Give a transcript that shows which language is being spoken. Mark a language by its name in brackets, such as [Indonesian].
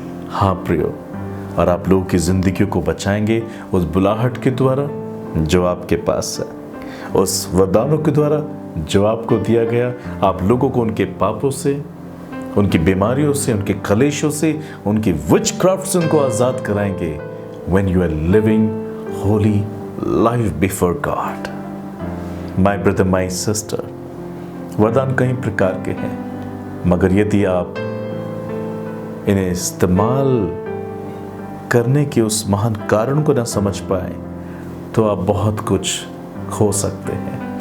[Hindi] हाँ प्रियो, और आप लोगों की जिंदगी को बचाएंगे उस बुलाहट के द्वारा जो आपके पास है, उस वरदानों के द्वारा जो आपको दिया गया। आप लोगों को उनके पापों से, उनकी बीमारियों से, उनके कलेशों से, उनकी विचक्राफ्ट से उनको आजाद कराएंगे। [English] when you are living holy life before God. My brother, my sister, [Hindi] वरदान कई प्रकार के हैं, मगर यदि आप इन्हें इस्तेमाल करने के उस महान कारण को ना समझ पाए तो आप बहुत कुछ खो सकते हैं।